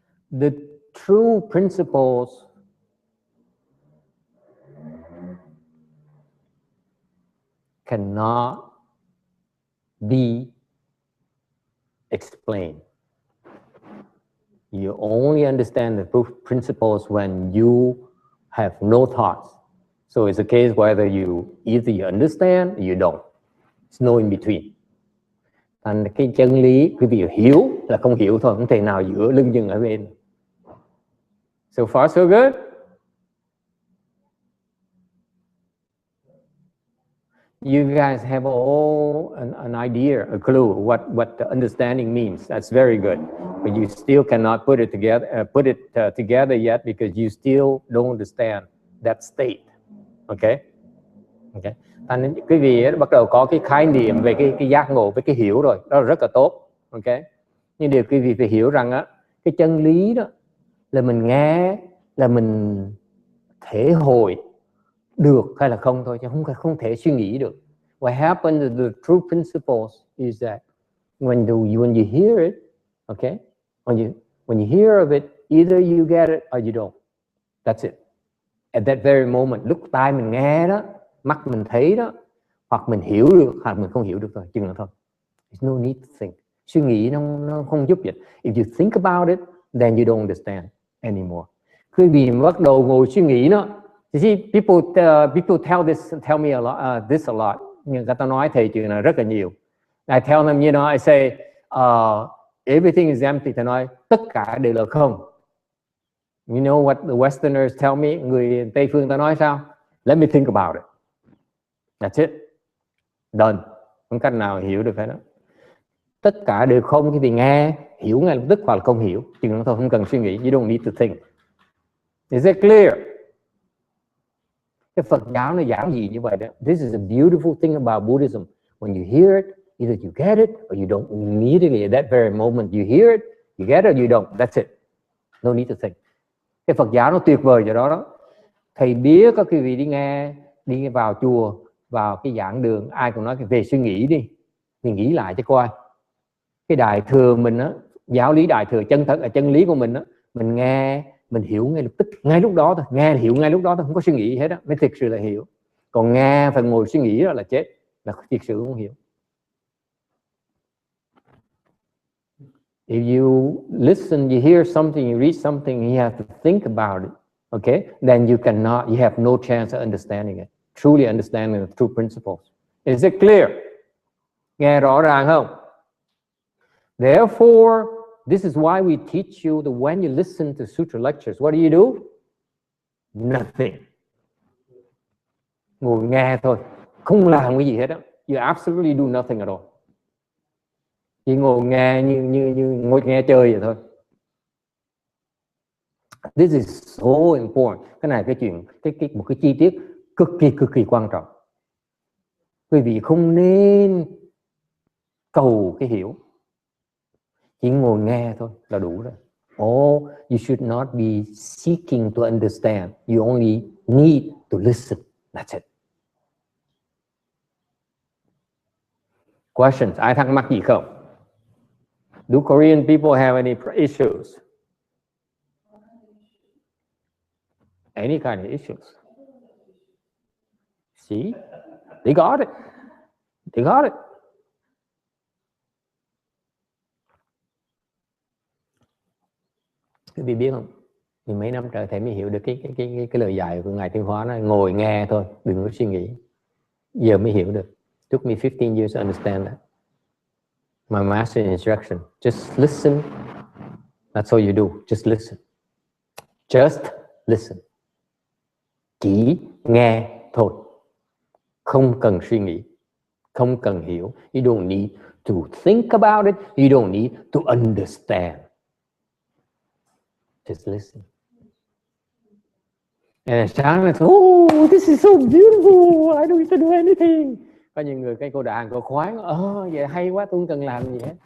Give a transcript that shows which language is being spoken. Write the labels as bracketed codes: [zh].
[en] The true principles cannot be explained. You only understand the principles when you have no thoughts. So it's a case whether either you understand or you don't. It's no in between. [vi] Thành cái chân lý quý vị hiểu là không hiểu thôi, không thể nào giữa lưng chừng ở bên. [en] So far so good. You guys have all an idea, a clue what the understanding means. That's very good, but you still cannot put it together yet because you still don't understand that state. Okay. [vi] Thành quý vị bắt đầu có cái khái niệm về cái giác ngộ, với cái hiểu rồi, đó là rất là tốt. [en] Okay. [vi] Nhưng điều quý vị phải hiểu rằng á, cái chân lý đó là mình nghe, là mình thể hội được hay là không thôi, chứ không thể suy nghĩ được. [en] What happens to the true principles is that when you hear it, okay, when you hear of it, either you get it or you don't. That's it. At that very moment, [vi] lúc tai mình nghe đó, mắt mình thấy đó, hoặc mình hiểu được hoặc mình không hiểu được thôi, chừng đó thôi. [en] There's no need to think. [vi] Suy nghĩ nó không giúp gì. [en] If you think about it, then you don't understand anymore. [vi] Khi vì bắt đầu ngồi suy nghĩ nó, [en] you see, people tell me this a lot. [vi] Nhưng người ta nói thầy chuyện này rất là nhiều. [en] I tell them, I say, everything is empty. [vi] Thầy nói tất cả đều là không. [en] You know what the Westerners tell me? [vi] Người Tây phương ta nói sao? [en] Let me think about it. That's it. Done. [vi] Không cách nào hiểu được cái đó. Tất cả đều không, khi thì nghe, hiểu ngay lập tức hoặc là không hiểu. Chừng đó thôi, không cần suy nghĩ. [en] You don't need to think. Is it clear? [vi] Cái Phật giáo nó giảng gì như vậy đó. [en] This is a beautiful thing about Buddhism. When you hear it, either you get it or you don't. Immediately at that very moment you hear it, you get it or you don't. That's it. No need to think. [vi] Cái Phật giáo nó tuyệt vời chỗ đó. Thầy biết có quý vị đi vào chùa, vào cái giảng đường, ai cũng nói về suy nghĩ đi, thì nghĩ lại cho coi cái đại thừa mình á, giáo lý đại thừa chân thật là chân lý của mình á, mình nghe mình hiểu ngay lập tức, ngay lúc đó thôi, nghe hiểu ngay lúc đó thôi, không có suy nghĩ gì hết á mới thực sự là hiểu. Còn nghe phải ngồi suy nghĩ đó là chết, là thực sự không hiểu. [en] If you listen, you hear something, you read something, you have to think about it. Okay, then you have no chance of understanding it, truly understanding the true principles. Is it clear? [vi] Nghe rõ ràng không? [en] Therefore, this is why we teach you that when you listen to sutra lectures, what do? Nothing. [vi] Ngồi nghe thôi, không làm cái gì hết á. [en] You absolutely do nothing at all. [vi] Chỉ ngồi nghe như ngồi nghe chơi vậy thôi. [en] This is so important. [vi] Cái này cái chuyện một cái chi tiết cực kỳ quan trọng. Quý vị không nên cầu cái hiểu, chỉ ngồi nghe thôi là đủ rồi. [en] Oh, you should not be seeking to understand. You only need to listen. That's it. Questions? [vi] Ai thắc mắc gì không? [en] Do Korean people have any issues? Any kind of issues? See? They got it. They got it. [vi] Quý vị biết không? Thì mấy năm trời thầy mới hiểu được cái lời dạy của Ngài Thiên Hóa, nói ngồi nghe thôi, đừng có suy nghĩ. Giờ mới hiểu được. [en] Took me 15 years to understand that. My master instruction, just listen. That's all you do, just listen. Just listen. [vi] Chỉ nghe thôi. Không cần suy nghĩ, không cần hiểu. [en] You don't need to think about it. You don't need to understand. Just listen. And [vi] sáng là [en] oh, this is so beautiful. I don't need to do anything. [vi] Có những người cái cô đàn cô khoái, vậy hay quá, tôi không cần làm gì hết.